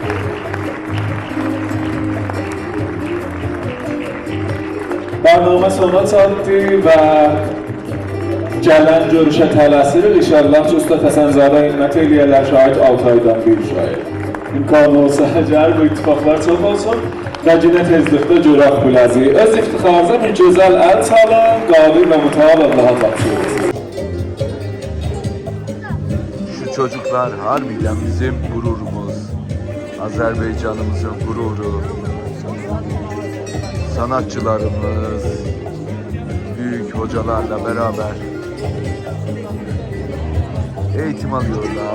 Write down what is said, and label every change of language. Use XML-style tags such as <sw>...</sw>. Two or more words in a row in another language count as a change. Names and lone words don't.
<az>Bərnamə sona çatdı və gələn görüşə tələsirik. İnşallah ki, Ustad Həsənzadə himmet eləyərlər şahid 6 aydan bir şahid. İmkanı olsa əgər bu ittifaqlar çox olsun və yine tezlikdə görək bu ləzi. Öz iftixarınıza bir gözəl əl çalın, qadir və müteal Allah'a tapşırırız.</az> <tr>Şu çocuklar harbiden bizim gururumuz. Azerbaycanımızın gururu. Sanatçılarımız, büyük hocalarla beraber eğitim alıyorlar.</tr>